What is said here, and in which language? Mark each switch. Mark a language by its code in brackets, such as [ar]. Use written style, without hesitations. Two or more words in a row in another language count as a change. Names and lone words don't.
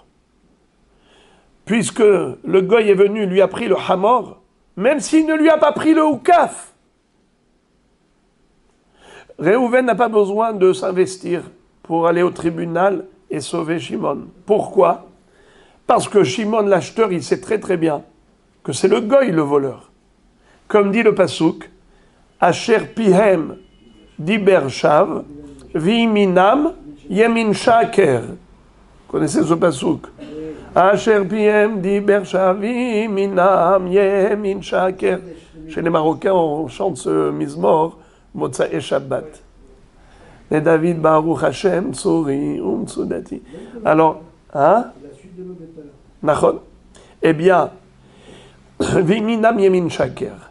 [fr] Puisque le goy est venu, lui a pris le hamor, même s'il ne lui a pas pris le houkaf. Réhouven n'a pas besoin de s'investir pour aller au tribunal et sauver Shimon. Pourquoi? Parce que Shimon, l'acheteur, il sait très très bien que c'est le goy le voleur. Comme dit le pasuk, [he] אשר פיהם דבר שוא, וימינם ימין שקר. [fr] Vous connaissez ce pasuk? [he] אשר פיהם דבר שוא, וימינם ימין שקר. [fr] Chez les Marocains, on chante ce mizmor, [he] מוצאי שבת. [fr] Et David [he] ברוך השם, צורי, מצודתי. [fr] Alors, hein? Nachon. Eh bien, [he] וימינם ימין שקר.